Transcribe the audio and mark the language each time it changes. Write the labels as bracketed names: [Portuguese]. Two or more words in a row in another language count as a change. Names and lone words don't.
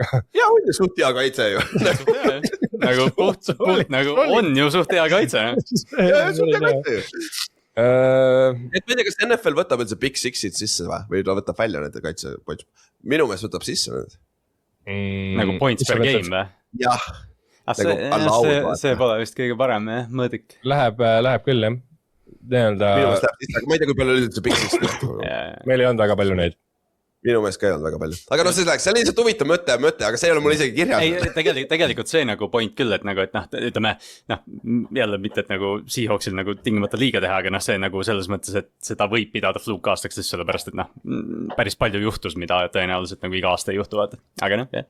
[Estonian] ja on ju suht hea kaitse ju . nagu puht nagu on ju suht hea kaitse . suht hea kaitse ju . et ma ei tea , kas NFL võtab üldse Big Six'id sisse või ta võtab välja nende kaitse , minu meelest võtab sisse need . [English] nagu points per game või ? [Estonian] jah . see pole vist kõige parem jah , mõõdik . Läheb küll jah . nii-öelda . minu meelest läheb sisse , aga ma ei tea , kui palju oli üldse Big Six . meil ei olnud väga palju neid . minu meelest ka ei olnud väga palju , aga noh , see on lihtsalt huvitav mõte , aga see ei ole mul isegi kirjas . ei , tegelikult see nagu point küll , et nagu , et noh , ütleme noh , jälle mitte , et nagu Seahawksil nagu tingimata liiga teha , aga noh , see nagu selles mõttes , et seda võib pidada fluukaastaks , sest sellepärast , et noh , päris palju juhtus , mida tõenäoliselt nagu iga aasta ei juhtu , vaata , aga noh , jah .